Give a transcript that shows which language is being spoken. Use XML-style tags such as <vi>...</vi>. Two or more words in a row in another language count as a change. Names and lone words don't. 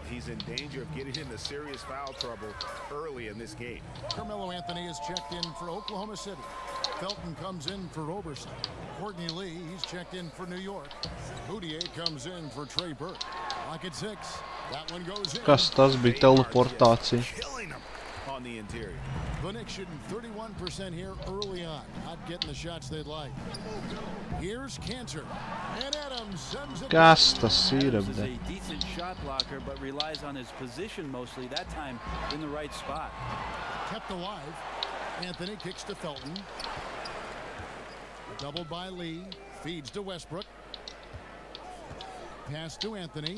<en>He's in danger of getting into serious foul trouble early in this game. Carmelo Anthony is checked in for Oklahoma City. Felton comes in for Roberson. Courtney Lee, he's checked in for New York. Boutier comes in for Trey Burke. Lock at 6. That one goes in.</en> <lv>Kas tas bija teleportācija?</lv> <en>Killing him on the interior. The Knicks shooting 31% here early on. Not getting the shots they'd like. Here's Cantor. And Adams sends it.</en> <lv>Kas tas ir?</lv> <en>Adams is a decent shot blocker, but relies on his position mostly. That time in the right spot. Kept alive. Anthony kicks to Felton. Doubled by Lee. Feeds to Westbrook. Pass to Anthony.</en>